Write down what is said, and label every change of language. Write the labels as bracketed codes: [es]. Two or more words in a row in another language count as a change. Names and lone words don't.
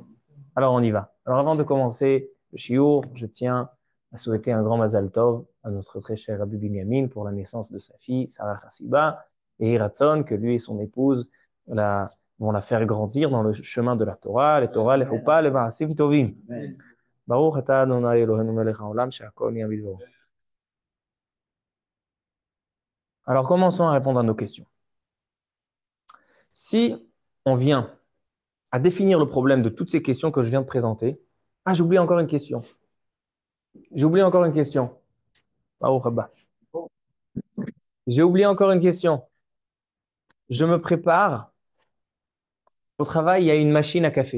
[fr] Alors, on y va. Alors, avant de commencer le shiur, je tiens à souhaiter un grand [he] מזל טוב [fr] à notre très cher Rabbi Binyamin pour la naissance de sa fille, Sarah Chassiba, et Hiratson, que lui et son épouse vont la faire grandir dans le chemin de la Torah, les Torah, les Choupa, les [he] מעשים טובים. ברוך אתה ה' אלוהינו מלך העולם שהכל נהיה בדברו. [fr] Alors, commençons à répondre à nos questions. Si on vient à définir le problème de toutes ces questions que je viens de présenter, ah, j'oublie encore une question. J'ai oublié encore une question. Ah, oh, Rabba. J'ai oublié encore une question. Je me prépare au travail, il y a une machine à café.